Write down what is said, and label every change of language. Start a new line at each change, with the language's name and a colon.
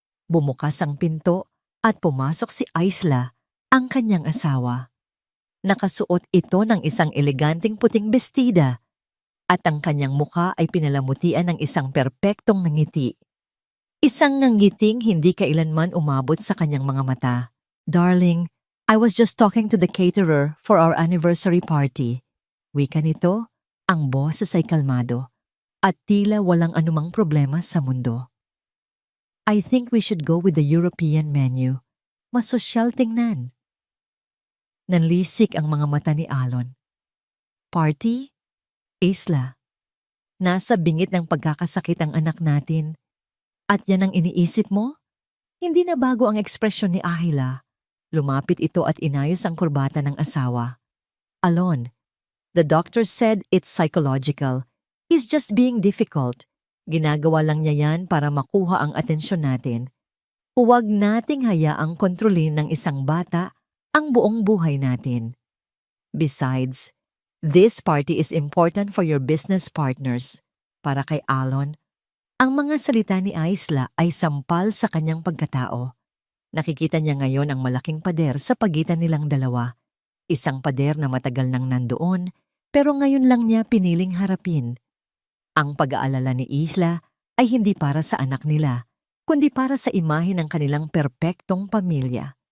Filipino: Bumukas ang pinto at pumasok si Isla, ang kanyang asawa. Nakasuot ito ng isang eleganteng puting bestida at ang kanyang mukha ay pinalamutian ng isang perpektong ngiti. Isang ngiting hindi kailanman umabot sa kanyang mga mata.
English: "Darling, I was just talking to the caterer for our anniversary party."
Filipino: Wika nito, ang boses ay kalmado at tila walang anumang problema sa mundo.
English: "I think we should go with the European menu.
Filipino: Mas sosyal tingnan." Nanlisik ang mga mata ni Alon. Party? Isla. Nasa bingit ng pagkakasakit ang anak natin. At yan ang iniisip mo? Hindi na bago ang ekspresyon ni Ahila. Lumapit ito at inayos ang kurbata ng asawa.
English: "Alon, the doctor said it's psychological. He's just being difficult.
Filipino: Ginagawa lang niya yan para makuha ang atensyon natin. Huwag nating hayaang kontrolin ng isang bata ang buong buhay natin.
English: Besides, this party is important for your business partners."
Filipino: Para kay Alon, ang mga salita ni Isla ay sampal sa kanyang pagkatao. Nakikita niya ngayon ang malaking pader sa pagitan nilang dalawa. Isang pader na matagal nang nandoon, pero ngayon lang niya piniling harapin. Ang pag-aalala ni Isla ay hindi para sa anak nila, kundi para sa imahe ng kanilang perpektong pamilya.